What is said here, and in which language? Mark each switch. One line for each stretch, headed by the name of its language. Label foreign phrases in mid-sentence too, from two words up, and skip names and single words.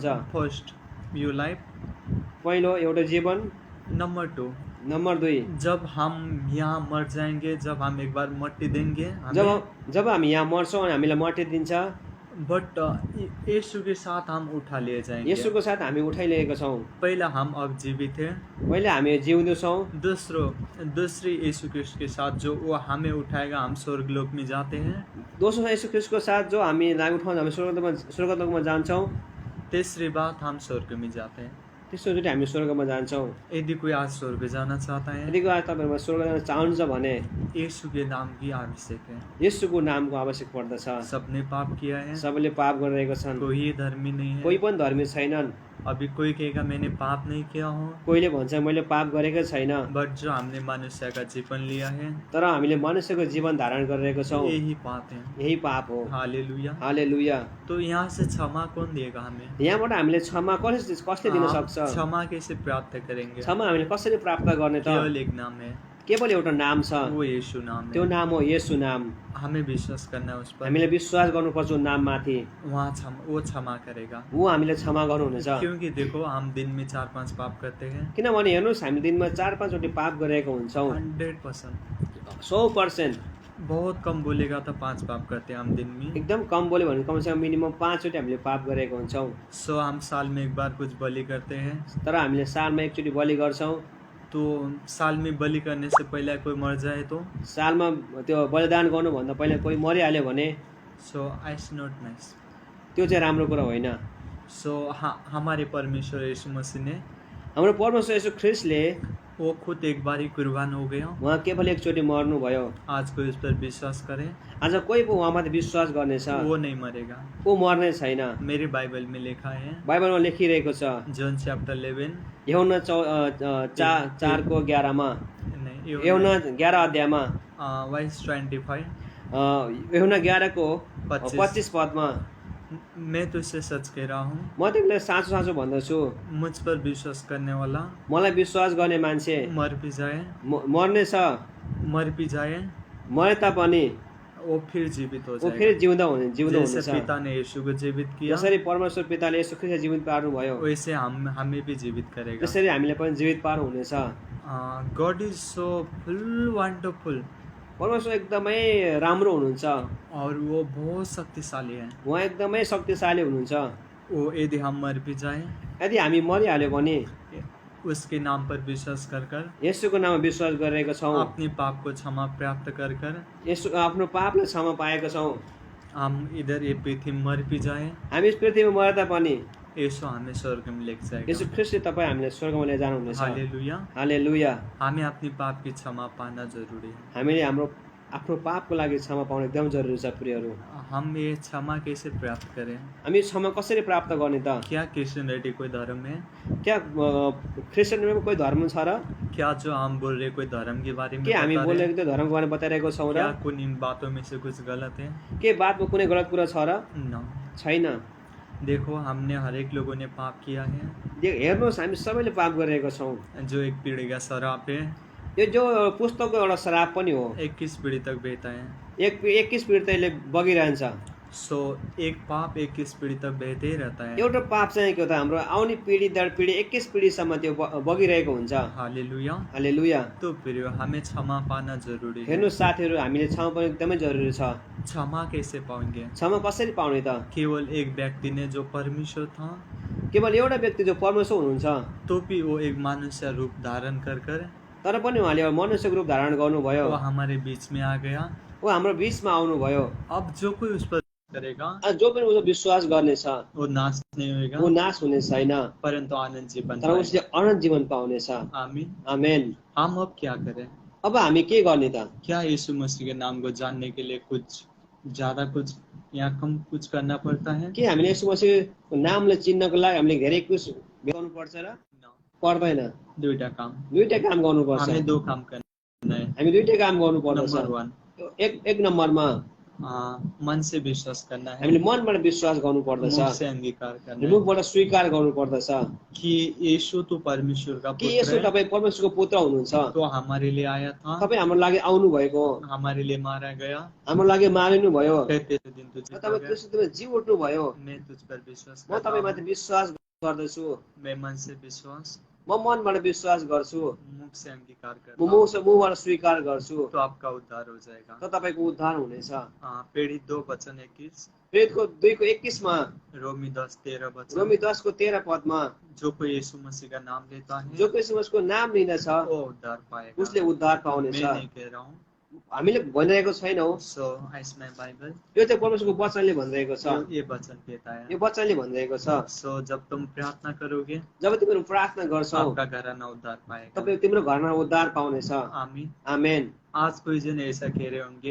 English: first you life,
Nepali: पहिलो एउटा जीवन।
Hindi: नंबर 2,
Nepali: नम्बर 2,
Hindi: जब हम यहाँ मर जाएंगे, जब हम एक बार मट्टी देंगे,
Nepali: जब हामी यहाँ मर्छौँ अनि हामीलाई मट्टी दिन्छ,
Hindi: बट यीशु के साथ हम उठा लिए जाएंगे।
Nepali: यसुको साथ हामी उठाइलिएका छौँ।
Hindi: पहला हम अब जीवित है,
Nepali: पहिले हामी जिउँदो छौँ।
Hindi: दूसरी यीशु क्रिस्ट के साथ जो वो हमें उठाएगा, हम स्वर्ग लोक में जाते हैं।
Nepali: दोस्रो यसु ख्रीष्टको साथ जो हामीलाई उठाउँछ, हामी स्वर्गलोकमा जान्छौँ।
Hindi: तीसरी बात, हम स्वर्ग में जाते हैं।
Nepali: तेस्रोचोटि हामी स्वर्गमा जान्छौँ।
Hindi: यदि कोई आज स्वर्ग जाना चाहता है,
Nepali: यदि आज तपाईँहरूमा स्वर्ग जान चाहनुहुन्छ भने
Hindi: यीशु के नाम की आवश्यक है।
Nepali: यसुको नामको आवश्यक पर्दछ।
Hindi: सबने पाप किया है,
Nepali: सबैले पाप गरिरहेका छन्,
Hindi: कोई धर्मी नहीं है।
Nepali: कोही पनि धर्मी छैनन्।
Hindi: अभी कोई कहेगा मैंने पाप नहीं किया हो,
Nepali: कोहीले भन्छ मैले पाप गरेकै छैन,
Hindi: बट जो हमने मनुष्य का जीवन लिया है,
Nepali: तर हामीले मनुष्यको जीवन धारण गरिरहेको छौँ,
Hindi: यही पाप है।
Nepali: यही पाप हो।
Hindi: हालेलुया।
Nepali: हालेलुया।
Hindi: तो यहाँ से क्षमा कौन देगा हमें?
Nepali: यहाँबाट हामीले क्षमा कसले दिन सक्छ?
Hindi: क्षमा कैसे प्राप्त करेंगे?
Nepali: क्षमा हामीले कसरी प्राप्त गर्ने त?
Hindi: केवल एक नाम है,
Nepali: केवल एउटा नाम छ,
Hindi: वो यीशु नाम
Nepali: त्यो
Hindi: है।
Nepali: नाम हो येशू नाम।
Hindi: हमें विश्वास करना है उस पर,
Nepali: हामीले विश्वास गर्नुपर्छ नाममाथि।
Hindi: वो क्षमा करेगा।
Nepali: ऊ हामीले क्षमा गर्नुहुनेछ।
Hindi: क्योंकि देखो हम दिन में 4-5 पाप करते हैं,
Nepali: किनभने हेर्नुहोस् हामी दिनमा 4-5 चोटि पाप गरेको हुन्छौँ।
Hindi: 100%।
Nepali: 100%।
Hindi: बहुत कम बोलेगा तो 5 पाप करते हैं हम दिन में।
Nepali: एकदम कम बोल्यो भने कमसेकम मिनिमम 5 चोटि हामीले पाप गरेको हुन्छौँ।
Hindi: सो हम साल में एक बार कुछ बलि करते हैं,
Nepali: तर हामीले सालमा एकचोटि बलि गर्छौँ।
Hindi: तो साल में बलि करने से पहले कोई मर जाए तो
Nepali: सालमा त्यो बलिदान गर्नुभन्दा पहिला कोही मरिहाल्यो भने
English: so it's not nice.
Nepali: त्यो चाहिँ राम्रो कुरा होइन।
Hindi: सो हमारे परमेश्वर यीशु मसीह ने,
Nepali: हाम्रो परमेश्वर येशू ख्रीष्टले
Hindi: वो खुद एक बार ही कुर्बान हो गया।
Nepali: उहाँ केवल एकचोटि मर्नुभयो।
Hindi: आज कोई उस पर विश्वास करे,
Nepali: आज कोही पो उहाँमाथि विश्वास गर्नेछ,
Hindi: वो नहीं मरेगा।
Nepali: ऊ मर्ने छैन।
Hindi: मेरे बाइबल में लिखा है,
Nepali: बाइबलमा लेखिरहेको छ,
Hindi: जॉन चैप्टर 11,
Nepali: यूहन्ना 4:11 मा,
Hindi: नहीं
Nepali: यूहन्ना 11 अध्यायमा,
Hindi: वर्स 25,
Nepali: यूहन्ना 11 को 25 25 पदमा,
Hindi: मैं तुझसे सच कह रहा हूँ,
Nepali: म तिमीलाई साँचो साँचो भन्दछु,
Hindi: मुझ पर विश्वास करने वाला
Nepali: मलाई विश्वास गर्ने मान्छे
Hindi: मर भी जाए,
Nepali: मर्ने छ,
Hindi: मर भी जाए,
Nepali: मरे तापनि
Hindi: वो फिर जीवित हो
Nepali: ऊ
Hindi: जाएगा।
Nepali: फेरि जिउँदो
Hindi: जैसे
Nepali: हुनेछ।
Hindi: पिता ने यीशु को जीवित किया,
Nepali: जसरी परमेश्वर पिताले यसो ख्रीष्टलाई जीवित पार्नुभयो,
Hindi: वैसे हमें भी जीवित करेगा।
Nepali: त्यसरी हामीले पनि जीवित पार्नुहुनेछ।
English: God is so full wonderful,
Nepali: परमेश्वर एकदमै राम्रो हुनुहुन्छ।
Hindi: और वो बहुत शक्तिशाली है।
Nepali: उहाँ एकदमै शक्तिशाली हुनुहुन्छ।
Hindi: वो यदि हम मर भी जाए,
Nepali: यदि हामी मरिहाल्यो भने
Hindi: उसके नाम पर विश्वास कर
Nepali: येशूको नाममा विश्वास गरेका छौँ,
Hindi: अपने पाप को क्षमा प्राप्त कर
Nepali: यसो आफ्नो पापलाई क्षमा पाएका छौँ,
Hindi: हम इधर ये पृथ्वी मर भी जाए,
Nepali: हामी यस पृथ्वीमा मरे तापनि
Hindi: यीशु हमें स्वर्ग में लेके जाएगा।
Nepali: यसो ख्रीष्टले तपाईँ हामीलाई स्वर्गमा लिएर जानुहुनेछ।
Hindi: हालेलुया।
Nepali: हालेलुया।
Hindi: हमें अपनी पाप की क्षमा पाना जरूरी है।
Nepali: हामीले हाम्रो आफ्नो पापको लागि क्षमा पाउनु एकदम जरुरी छ प्रियहरू।
Hindi: हम ये क्षमा कैसे प्राप्त करें?
Nepali: हामी क्षमा कसरी प्राप्त गर्ने त?
Hindi: क्या क्रिश्चियनिटी कोई धर्म है?
Nepali: क्या क्रिस्चियनमा कोही धर्म छ र?
Hindi: क्या जो हम बोल रहे कोई धर्म के बारे में
Nepali: के हामी
Hindi: बता रहे हैं?
Nepali: बोलेको त्यो धर्मको बारेमा बताइरहेको छौँ र?
Hindi: क्या कुछ इन बातों में से कुछ गलत है?
Nepali: के बातमा कुनै गलत कुरा छ र?
Hindi: न।
Nepali: छैन।
Hindi: देखो हमने हरेक लोगों ने पाप किया है।
Nepali: हेर्नुहोस् हामी सबैले पाप गरिरहेको छौँ।
Hindi: जो एक पीढ़ी का शराप है,
Nepali: यो जो पुस्तकको एउटा श्राप पनि हो।
Hindi: 21 पीढ़ी तक बहता है।
Nepali: 21 पीढी त यसले बगिरहन्छ।
Hindi: सो एक पाप 21 पीढ़ी तक बहते ही रहता है।
Nepali: एउटा पाप चाहिँ के हो त, हाम्रो आउने पिढी दर पिढी 21 पिढीसम्म त्यो बगिरहेको हुन्छ।
Hindi: हालेलुया।
Nepali: हालेलुया।
Hindi: तो प्रियो, हमें क्षमा पाना जरूरी है।
Nepali: हेर्नु साथीहरू, हामीले क्षमा पनि एकदमै जरुरी छ।
Hindi: क्षमा कैसे पाएंगे?
Nepali: क्षमा कसरी पाउने त?
Hindi: केवल एक व्यक्ति ने जो परमेश्वर था,
Nepali: केवल एउटा व्यक्ति जो परमेश्वर हुनुहुन्छ,
Hindi: तो भी वो एक मनुष्य रूप धारण कर
Nepali: तर पनि उहाँले एउटा मनुष्यको रूप धारण गर्नुभयो।
Hindi: वो हमारे बीच में आ गया।
Nepali: ऊ हाम्रो बीचमा आउनुभयो।
Hindi: अब जो कोई उस पर करेगा,
Nepali: जो पनि उसको विश्वास गर्नेछ
Hindi: वो नाश नहीं होगा,
Nepali: वो नाश हुने छैन,
Hindi: परंतु आनंद जीवन
Nepali: तर उसले अनन्त जीवन पाउनेछ।
Hindi: आमीन।
Nepali: आमेन।
Hindi: हम अब क्या करें?
Nepali: अब हामी के गर्ने त?
Hindi: क्या यीशु मसीह के नाम को जानने के लिए कुछ ज्यादा कुछ या कम कुछ करना पड़ता है?
Nepali: के हामीले यसो मसीहको नामले चिन्नको लागि हामीले धेरै कुछ गर्नु पर्छ र? पर्दैन। दुईटा काम। दुईटै काम गर्नुपर्छ।
Hindi: हमें दो काम करना है।
Nepali: हामी दुईटै काम गर्नुपर्दछ।
Hindi: नंबर 1,
Nepali: एक नम्बरमा
Hindi: मन से विश्वास करना है,
Nepali: हामीले मनबाट विश्वास गर्नु पर्दछ,
Hindi: मुख से अंगीकार करना है
Nepali: मुखबाट स्वीकार गर्नु पर्दछ
Hindi: कि यीशु तो परमेश्वर का
Nepali: कि
Hindi: पुत्र
Nepali: यसो
Hindi: है,
Nepali: तपाईँ परमेश्वरको पुत्र हुनुहुन्छ।
Hindi: तो हमारे लिए आया था,
Nepali: तपाईँ हाम्रो लागि आउनु भएको,
Hindi: हमारे लिए मारा गया,
Nepali: हाम्रो लागि मारिनु भयो,
Hindi: तेरे दिन तुझे
Nepali: तपाईँ त्यसो जी उठ्नु भयो।
Hindi: मैं तुझ पर विश्वास
Nepali: म
Hindi: करता
Nepali: तपाईँ माथि
Hindi: हूँ।
Nepali: विश्वास गर्दछु,
Hindi: मैं मन से विश्वास,
Nepali: म मनबाट विश्वास गर्छु,
Hindi: मुख से अंगीकार
Nepali: म
Hindi: करता हूँ,
Nepali: मुखबाट स्वीकार गर्छु,
Hindi: तो आपका उद्धार हो जाएगा।
Nepali: त तपाईँको उद्धार हुनेछ।
Hindi: पीढ़ी 2 वचन 21,
Nepali: प्रेरितको 2:21 मा,
Hindi: रोमी 10:13 वचन,
Nepali: रोमी 10:13 पदमा,
Hindi: जो कोई यीशु मसीह का नाम लेता है
Nepali: जो कोही उसको नाम लिँदछ
Hindi: वो उद्धार पाएगा।
Nepali: उसले उद्धार पाउनेछ।
Hindi: मैं नहीं कह रहा हूँ।
Nepali: हामीले भनिरहेको छैनौँ,
Hindi: सो इसमें बाइबल
Nepali: यो चाहिँ परमेश्वरको वचनले भनिरहेको छ।
Hindi: ये वचन कहता है।
Nepali: यो वचनले भनिरहेको छ,
Hindi: सो जब तुम प्रार्थना करोगे,
Nepali: जब तिमीहरू प्रार्थना गर्छौ
Hindi: आपका घराना उद्धार पाएगा।
Nepali: तपाईँ तिम्रो घरमा उद्धार पाउनेछ।
Hindi: आमीन।
Nepali: आमेन।
Hindi: आज कोई जन ऐसा कह रहे होंगे,